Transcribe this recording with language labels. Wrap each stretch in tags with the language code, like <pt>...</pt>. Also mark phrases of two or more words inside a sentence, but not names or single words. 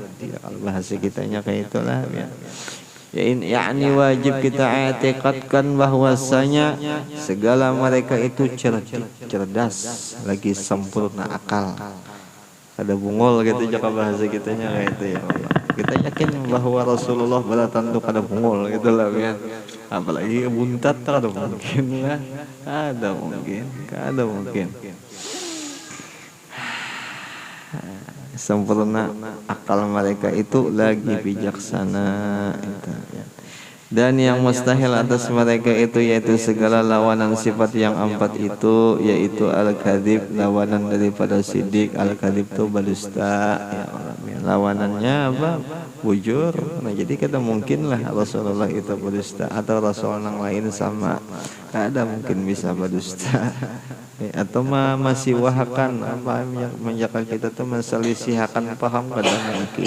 <id>Kalau bahasa kitanya kayak itulah. Yakni wajib kita i'tiqadkan bahwasanya segala mereka itu cerdas, lagi sempurna akal.</id> <bjn>Ada bungol gitu jaka bahasa kitanya kayak itu ya Allah. Kita yakin bahwa Rasulullah beratan tuh kada bungol gitu lah ya. Apalagi buntat kada mungkin lah. Kada mungkin.</bjn> <id>Sempurna akal mereka itu lagi bijaksana itu ya. Dan yang mustahil atas mereka itu yaitu segala lawanan sifat yang empat itu, yaitu al-kadzib, lawanan daripada sidik. Al-kadzib itu berdusta ya Allah. Lawanannya apa?</id> <bjn>Bujur.</bjn> <id>Nah jadi kita mungkin lah Rasulullah itu berdusta atau Rasul yang lain sama.</id> <bjn>Ada mungkin bisa berdusta. Atau masih wahakan apa yang menjaga kita tuh menselisihakan paham kada mungkin.</bjn>